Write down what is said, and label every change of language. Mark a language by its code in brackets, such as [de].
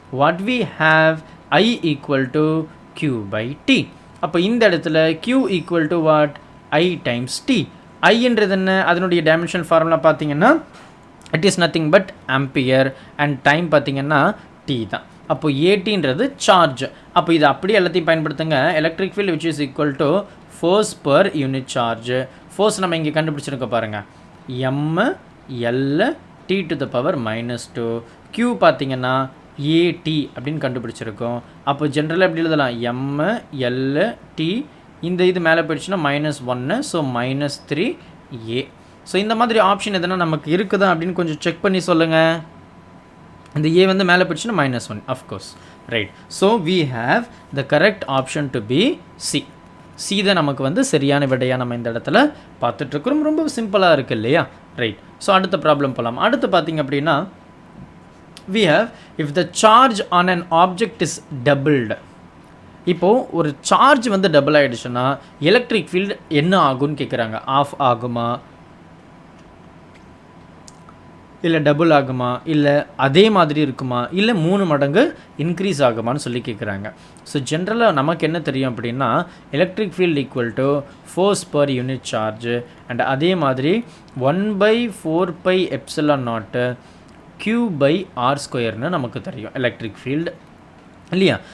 [en] What we have I equal to Q by T. [ta] அப்போ இந்த இடத்துல [en] Q equal to what? I times T. [ta] I என்றது என்ன? அதனுடைய டைமென்ஷன் ஃபார்முலா பார்த்தீங்கன்னா [en] it is nothing but ampere and time [ta] பார்த்தீங்கன்னா T தான். அப்போ ATன்றது சார்ஜ். அப்போ இது அப்படியே எல்லாத்தையும் பயன்படுத்துங்க. [en] Electric field which is equal to force per unit charge. [ta] Force நம்ம இங்கே கண்டுபிடிச்சிருக்க பாருங்கள். M L T to the power -2. Q பார்த்தீங்கன்னா AT அப்படின்னு கண்டுபிடிச்சிருக்கோம். அப்போ ஜென்ரலாக எப்படி எழுதலாம்? M L T, இந்த இது மேலே போயிடுச்சுன்னா -1, ஸோ -3A. ஸோ இந்த மாதிரி ஆப்ஷன் எதனா நமக்கு இருக்குதா அப்படின்னு கொஞ்சம் செக் பண்ணி சொல்லுங்கள். இந்த A வந்து மேலே போயிடுச்சுன்னா -1 of course, right. [en] So we have the correct option to be C. [ta] C தான் நமக்கு வந்து சரியான விடையாக நம்ம இந்த இடத்துல பார்த்துட்ருக்குறோம். ரொம்ப சிம்பிளாக இருக்குது இல்லையா? ரைட். ஸோ அடுத்த ப்ராப்ளம் போகலாம். அடுத்து பார்த்திங்க அப்படின்னா [en] we have if the charge on an object is doubled. [ta] இப்போ ஒரு சார்ஜ் வந்து டபுள் ஆகிடுச்சுன்னா எலக்ட்ரிக் ஃபீல்டு என்ன ஆகும்னு கேட்குறாங்க. ஆஃப் ஆகுமா, இல்லை டபுள் ஆகுமா, இல்லை அதே மாதிரி இருக்குமா, இல்லை 3 மடங்கு இன்க்ரீஸ் ஆகுமான்னு சொல்லி கேட்குறாங்க. ஸோ ஜென்ரலாக நமக்கு என்ன தெரியும் அப்படின்னா electric field [en] equal to force per unit charge [ta] and அதே மாதிரி 1/4πε0 Q by R² நமக்கு தெரியும் எலக்ட்ரிக் ஃபீல்டு இல்லையா?